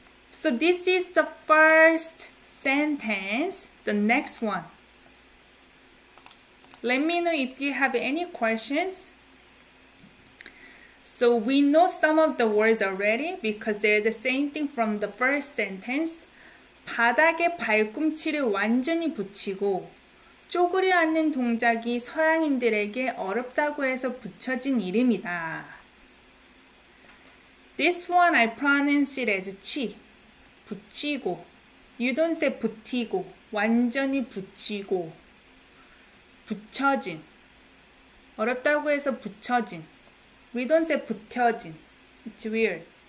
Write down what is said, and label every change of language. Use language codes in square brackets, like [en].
[en] So this is the first sentence. The next one. Let me know if you have any questions. So we know some of the words already because they're the same thing from the first sentence. [ko] 바닥에 발꿈치를 완전히 붙이고 쪼그려 앉는 동작이 서양인들에게 어렵다고 해서 붙여진 이름이다. [en] This one I pronounce it as 치. [ko] 붙이고. [en] You don't say 붙이고. [ko] 완전히 붙이고. 붙여진. 어렵다고 해서 붙여진. [en] We don't say 붙여진. It's weird.